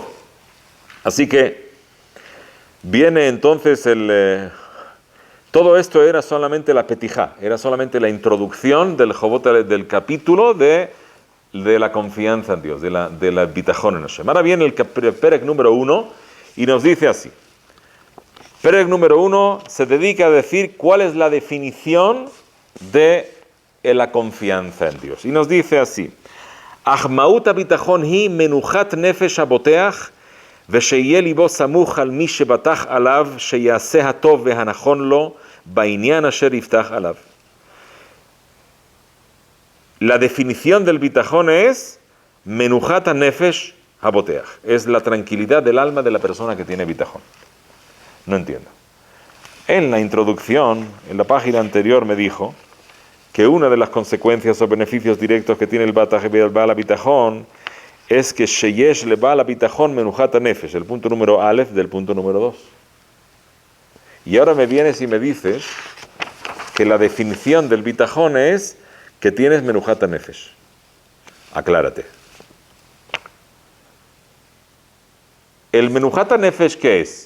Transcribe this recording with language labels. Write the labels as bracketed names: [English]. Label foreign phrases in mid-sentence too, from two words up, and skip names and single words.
[Spanish] Así que viene entonces todo esto era solamente la petijá, era solamente la introducción del Jobot, del capítulo de la confianza en Dios, de la bitajón en Hashem. Ahora viene el Perek número 1 y nos dice así. Perek número 1 se dedica a decir cuál es la definición de la confianza en Dios. Y nos dice así. [Hebrew] מהות ביטחון היא מנוחת נפש הבוטח ושיהיה ליבו סמוך על מי שבטח עליו שיעשה הטוב והנכון לו בעניין אשר יפתח עליו. [Spanish] La definición del bitajón es [Hebrew] מנוחת נפש הבוטח. [Spanish] Es la tranquilidad del alma de la persona que tiene bitajón. No entiendo. En la introducción, en la página anterior me dijo que una de las consecuencias o beneficios directos que tiene el [Hebrew] בעל ביטחון [Spanish] es que [Hebrew] שיש ל בעל ביטחון מנוחת נפש, [Spanish] el punto número Aleph del punto número 2. Y ahora me vienes y me dices que la definición del bitajón es que tienes [Hebrew] מנוחת נפש. [Spanish] Aclárate. ¿El [Hebrew] מנוחת נפש [Spanish] qué es?